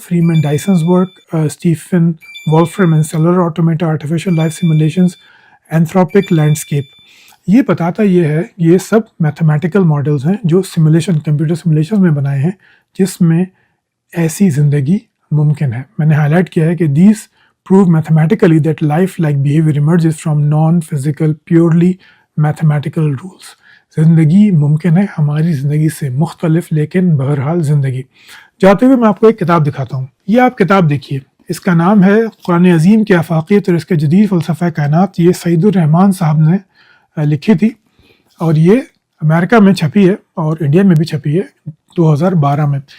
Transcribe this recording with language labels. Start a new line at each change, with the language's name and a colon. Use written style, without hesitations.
English: Freeman Dyson's work, Stephen Wolfram and cellular automata, artificial life simulations, anthropic landscape.
Urdu: یہ بتاتا یہ ہے یہ سب میتھمیٹیکل ماڈلز ہیں جو سیمولیشن، کمپیوٹر سیمولیشن میں بنائے ہیں جس میں ایسی زندگی ممکن ہے. میں نے ہائی لائٹ کیا ہے کہ
English: These prove mathematically that life-like behavior emerges from non-physical, purely mathematical rules.
Urdu: زندگی ممکن ہے ہماری زندگی سے مختلف، لیکن بہرحال زندگی. جاتے ہوئے میں آپ کو ایک کتاب دکھاتا ہوں. یہ آپ کتاب دیکھیے، اس کا نام ہے قرآن عظیم کی افاقیت اور اس کے جدید فلسفہ کائنات. یہ سعید الرحمان صاحب نے لکھی تھی اور یہ امریکہ میں چھپی ہے اور انڈیا میں بھی چھپی ہے 2012 میں.